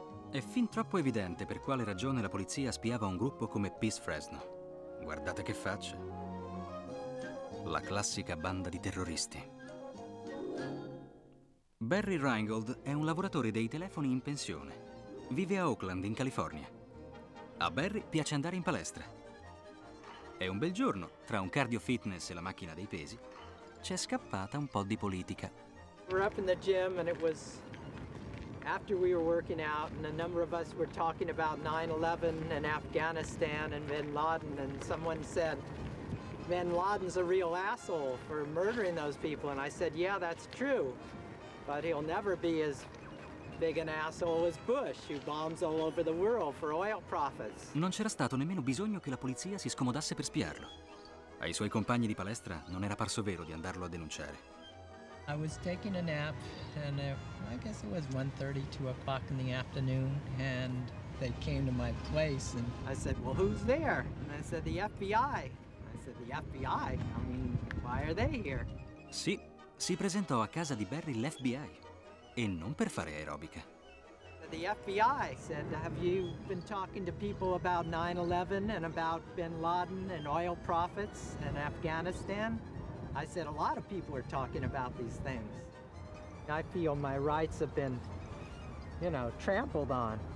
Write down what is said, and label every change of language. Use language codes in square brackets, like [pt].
[it] È fin troppo evidente per quale ragione la polizia spiava un gruppo come Peace Fresno. Guardate che facce. La classica banda di terroristi. Barry Reingold è un lavoratore dei telefoni in pensione. Vive a Oakland, in California. A Barry piace andare in palestra. È un bel giorno, tra un cardio fitness e la macchina dei pesi, c'è scappata un po' di politica. [en] We're up in the gym and it was after we were working out and a number of us were talking about 9/11 and Afghanistan and bin Laden, and someone said, bin Laden's a real asshole for murdering those people, and I said, yeah, that's true, but he'll never be as big an asshole as Bush, who bombs all over the world for oil profits. [it] Non c'era stato nemmeno bisogno che la polizia si scomodasse per spiarlo. Ai suoi compagni di palestra non era parso vero di andarlo a denunciare. [en] I was taking a nap, and I guess it was 1:30, 2 o'clock in the afternoon, and they came to my place, and I said, well, who's there? And I said, the FBI. I said, the FBI? I mean, why are they here? [it] Sì, si presentò a casa di Barry l'FBI. E non per fare aerobica. [en] The FBI said, have you been talking to people about 9/11 and about bin Laden and oil profits in Afghanistan? I said, a lot of people are talking about these things. I feel my rights have been, trampled on.